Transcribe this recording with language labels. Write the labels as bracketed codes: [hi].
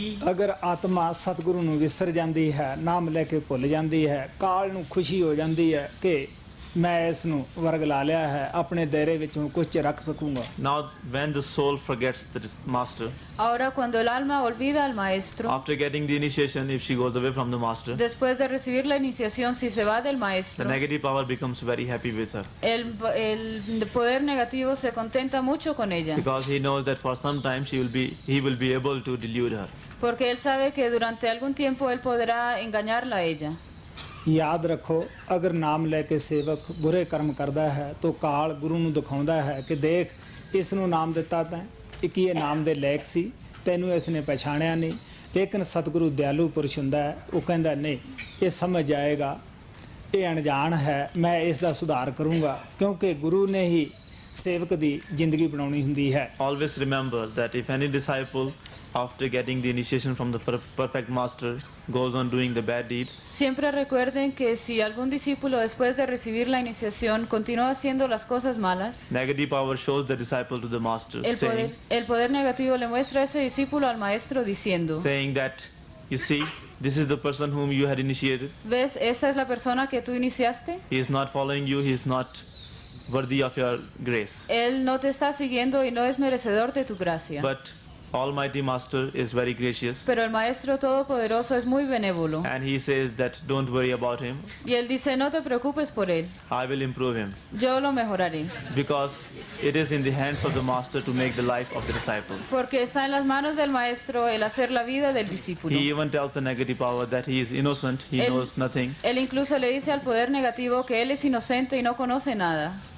[pa] ਅਗਰ ਆਤਮਾ ਸਤਿਗੁਰੂ ਨੂੰ ਵਿਸਰ ਜਾਂਦੀ ਹੈ, ਨਾਮ ਲੈ ਕੇ ਭੁੱਲ ਜਾਂਦੀ ਹੈ, ਕਾਲ ਨੂੰ ਖੁਸ਼ੀ ਹੋ ਜਾਂਦੀ ਹੈ ਕਿ ਮੈਂ ਇਸ ਨੂੰ ਵਰਗ ਲਾ ਲਿਆ ਹੈ, ਆਪਣੇ ਦਾਇਰੇ ਵਿੱਚ ਹੁਣ ਕੁਝ ਰੱਖ ਸਕੂੰਗਾ। [en] Now, when the soul forgets the master, [es] Ahora cuando el alma olvida al maestro, [en] after getting the initiation, if she goes away from the master, [es] después de recibir la iniciación, si se va del [en] the [es] maestro, [en] negative power becomes very happy with her, [es] el poder negativo se contenta mucho con ella, [en] because he knows that for some time he will be able to delude her. [es] porque él sabe que durante algún tiempo él podrá engañarla a ella. [pa] ਯਾਦ ਰੱਖੋ, ਅਗਰ ਨਾਮ ਲੈ ਕੇ ਸੇਵਕ ਬੁਰੇ ਕਰਮ ਕਰਦਾ ਹੈ ਤਾਂ ਕਾਲ ਗੁਰੂ ਨੂੰ ਦਿਖਾਉਂਦਾ ਹੈ ਕਿ ਦੇਖ, ਇਸ ਨੂੰ ਨਾਮ ਦਿੱਤਾ ਤੈਂ, ਕਿ ਇਹ ਨਾਮ ਦੇ ਲਾਇਕ ਸੀ, ਤੈਨੂੰ ਇਸ ਨੇ ਪਛਾਣਿਆ ਨਹੀਂ। ਲੇਕਿਨ ਸਤਿਗੁਰੂ ਦਿਆਲੂ ਪੁਰਸ਼ ਹੁੰਦਾ ਹੈ, ਉਹ ਕਹਿੰਦਾ ਨਹੀਂ, ਇਹ ਸਮਝ ਜਾਏਗਾ, ਇਹ ਅਣਜਾਣ ਹੈ, ਮੈਂ ਇਸ ਦਾ ਸੁਧਾਰ ਕਰੂੰਗਾ, ਕਿਉਂਕਿ ਗੁਰੂ ਨੇ ਹੀ ਸੇਵਕ ਦੀ ਜ਼ਿੰਦਗੀ ਬਣਾਉਣੀ ਹੁੰਦੀ ਹੈ। [en] Always remember that if any disciple, after getting the initiation from the perfect master, goes on doing the bad deeds, [es] Siempre recuerden que si algún discípulo después de recibir la iniciación continúa haciendo las cosas malas, [en] negative power shows the disciple to the master, [es] el poder negativo le muestra a ese discípulo al maestro diciendo, [en] saying that, you see, this is the person whom you had initiated. [es] ¿ves? Esta es la persona que tú iniciaste. [en] He is not following you, he is not worthy of your grace. [es] Él no te está siguiendo y no es merecedor de tu gracia. [en] But Almighty Master is very gracious, [es] Pero el Maestro Todopoderoso es muy benévolo. [en] and he says that don't worry about him, [es] Y él dice, no te preocupes por él, [en] I will improve him, [es] yo lo mejoraré. [en] because it is in the hands of the master to make the life of the disciple. [es] Porque está en las manos del Maestro el hacer la vida del discípulo. [en] He even tells the negative power that he is innocent, he [es] Él- [en] knows nothing, [es] Él incluso le dice al poder negativo que él es inocente y no conoce nada.